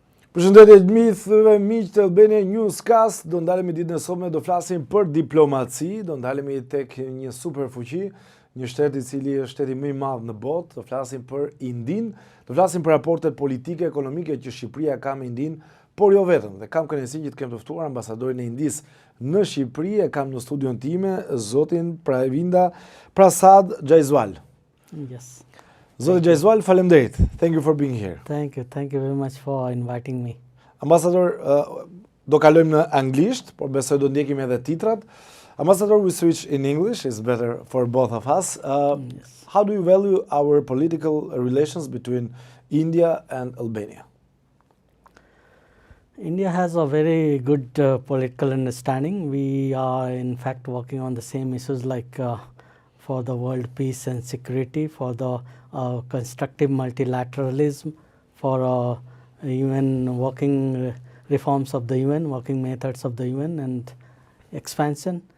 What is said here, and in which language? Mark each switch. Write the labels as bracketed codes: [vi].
[sq] Përshëndetje miqve, miq të Albania NEWSCAST, do ndalemi ditën e sotme, do flasim për diplomaci, do ndalemi tek një superfuqi, një shtet I cili është shteti më I madh në botë, do flasim për Indinë, do flasim për raportet politike, ekonomike që Shqipëria ka me Indinë, por jo vetëm. Dhe kam kënaqësinë që të kem të ftuar ambasadorin e Indisë në Shqipëri, e kam në studion time zotin Pravinda Prasad Jaiswal. [en] Yes. [sq] Zoti Jaiswal, faleminderit. [en] Thank you for being here. Thank you very much for inviting me. [sq] Ambasador, do kalojmë në anglisht, por besoj do ndjekim edhe titrat. [en] Ambassador, we switch in English, it's better for both of us. Yes. How do you value our political relations between India and Albania? India has a very good political understanding. We are in fact working on the same issues like for the world peace and security, for the constructive multilateralism, for UN working reforms of the UN, working methods of the UN and expansion.